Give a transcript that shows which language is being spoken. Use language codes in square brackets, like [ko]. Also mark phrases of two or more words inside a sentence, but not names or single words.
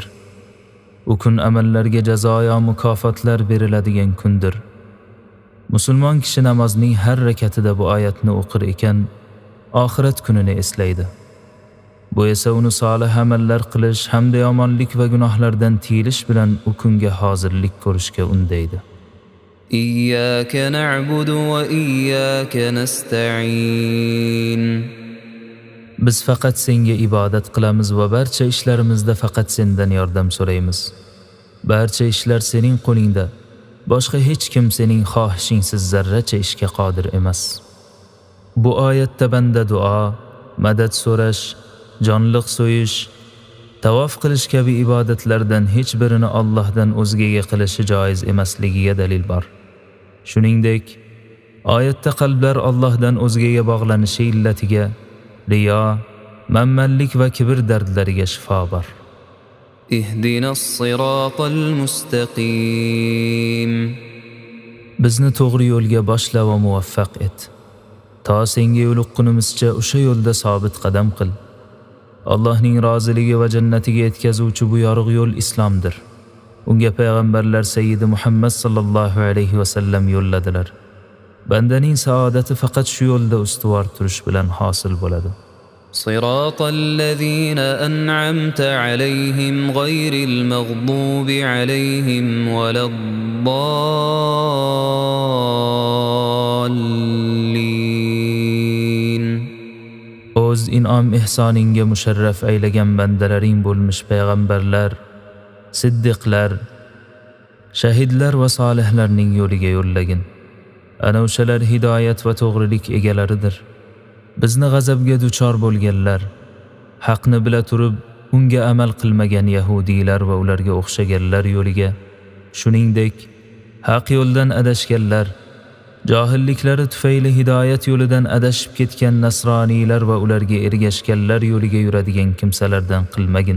[uz] U kun amallarga jazo va mukofotlar beriladigan kundir. Musulmon kishi namozning har rakatida bu oyatni o'qir ekan, oxirat kunini eslaydi. Bu esa uni solih amallar qilish hamda yomonlik va gunohlardan tiyilish bilan u kunga hozirlik ko'rishga undaydi. [ar] إياك نعبد وإياك نستعين. [uz] Biz faqat senga ibodat qilamiz va barcha ishlarimizda faqat sendan yordam so'raymiz. Barcha ishlar sening qo'lingda. Boshqa hech kim sening xohishingsiz zarracha ishga qodir emas. Bu oyatda banda duo, madad so'rash, jonliq so'yish, tavof qilish kabi ibodatlardan hech birini Allohdan o'zgaga qilishi joiz emasligiga dalil bor. Shuningdek, oyatda qalblar Allohdan o'zgaga bog'lanishi illatiga riyo, manmanlik va kibr dardlariga shifo bor. [ar] اهدنا الصراط المستقيم. [uz] Bizni to'g'ri yo'lga boshla va muvaffaq et. To senga yo'liqqunimizcha o'sha yo'lda sobit qadam qil. Allohning roziligi va jannatiga yetkazuvchi bu yorug' yo'l islomdir. Unga payg'ambarlar Sayyidi Muhammad [ar] صلى الله عليه وسلم [uz] yo'lladilar. Bandaning saodati faqat shu yo'lda ustuvor turish bilan hosil bo'ladi. [ar] صراط الذين أنعمت عليهم غير المغضوب عليهم ولا الضالين. [uz] O'z in'om ihsoninga musharraf aylagan bandalaring bo'lmish payg'ambarlar, siddiqlar, shahidlar va solihlarning yo'liga yo'llagin. Ana o'shalar hidoyat va to'g'rilik egalaridir. Bizni g'azabga duchor bo'lganlar, haqni bila turib unga amal qilmagan yahudiylar va ularga o'xshaganlar yo'liga, shuningdek haq yo'ldan adashganlar, johilliklari tufayli hidoyat yo'lidan adashib ketgan nasroniylar va ularga ergashganlar yo'liga yuradigan kimsalardan qilmagin.